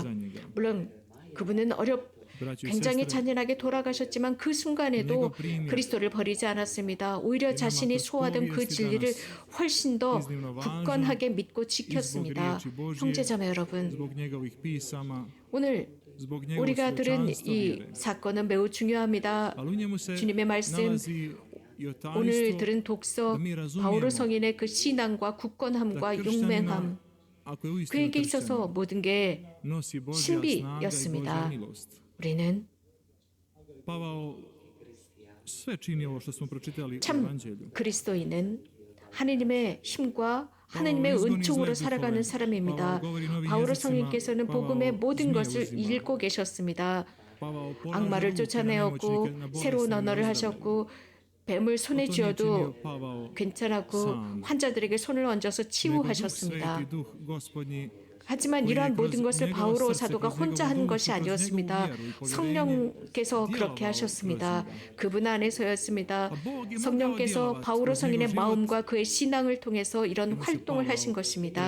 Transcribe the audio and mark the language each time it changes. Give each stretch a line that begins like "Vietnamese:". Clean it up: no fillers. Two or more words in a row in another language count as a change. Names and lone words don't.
Korean: 물론 그분은 굉장히 잔인하게 돌아가셨지만 그 순간에도 그리스도를 버리지 않았습니다. 오히려 자신이 소화된 그 진리를 훨씬 더 굳건하게 믿고 지켰습니다. 형제자매 여러분, 오늘
Croatian: zbog njegovog
Korean: 우리가 들은
Croatian: svečanstva
Korean: 이
Croatian: vjere.
Korean: 사건은 매우 중요합니다.
Croatian: Ali u njemu se
Korean: 주님의 말씀,
Croatian: nalazi i o
Korean: 오늘
Croatian: tajnstvo
Korean: 들은 독서,
Croatian: da mi razumijemo
Korean: 바오로 성인의 그 신앙과
Croatian: da
Korean: 굳건함과
Croatian: kršćanina,
Korean: 용맹함,
Croatian: ako je uistinu
Korean: 그에게 있어서
Croatian: kršćanin,
Korean: 모든 게
Croatian: nosi Božja snaga i
Korean: 신비였습니다.
Croatian: Božja milost.
Korean: 우리는
Croatian: Pavao sve čini ovo što smo pročitali u
Korean: 참
Croatian: Evanđelju.
Korean: 그리스도인은 하느님의 힘과 하느님의 은총으로 살아가는 사람입니다. 바오로 성인께서는 복음의 모든 것을 읽고 계셨습니다.
Croatian: Pavao polaže
Korean: 악마를
Croatian: ruke na
Korean: 쫓아내었고
Croatian: nemoćnike, na
Korean: 새로운
Croatian: bolesne
Korean: 언어를
Croatian: i
Korean: 하셨고 뱀을 손에
Croatian: To nije
Korean: 쥐어도
Croatian: činio Pavao
Korean: 괜찮았고
Croatian: sam,
Korean: 환자들에게 손을 얹어서
Croatian: nego Duh
Korean: 치유하셨습니다.
Croatian: Sveti, Duh Gospodnji,
Korean: 하지만 이러한 모든 것을 바오로 사도가 혼자 하는 것이 아니었습니다. 성령께서 그렇게 하셨습니다. 그분 안에서였습니다. 성령께서 바오로 성인의 마음과 그의 신앙을 통해서 이런 활동을 하신 것입니다.